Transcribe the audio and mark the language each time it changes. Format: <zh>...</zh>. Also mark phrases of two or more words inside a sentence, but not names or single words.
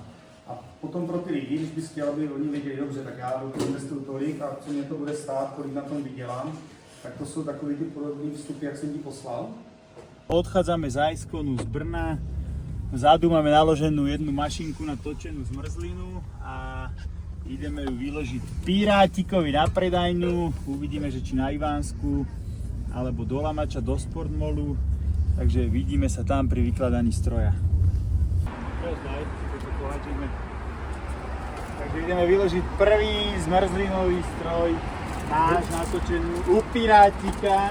<cs>A potom pro ty lidi, když bys chtěl, aby oni viděli dobře, tak já do toho investuju tolik a co mě to bude stát, kolik na tom vydělám, tak to jsou takový ty podobné vstupy, jak jsem ti poslal.</cs> <sk>Odchádzame z Iskonu z Brna. Vzadu máme naloženú jednu mašinku na točenú zmrzlinu a ideme ju vyložiť Pirátikovi na predajňu. Uvidíme, že či na Ivánsku alebo do Lamača, do Sportmolu. Takže vidíme sa tam pri vykladaní stroja. Takže ideme vyložiť prvý zmrzlinový stroj náš natočený u Pirátika.</sk>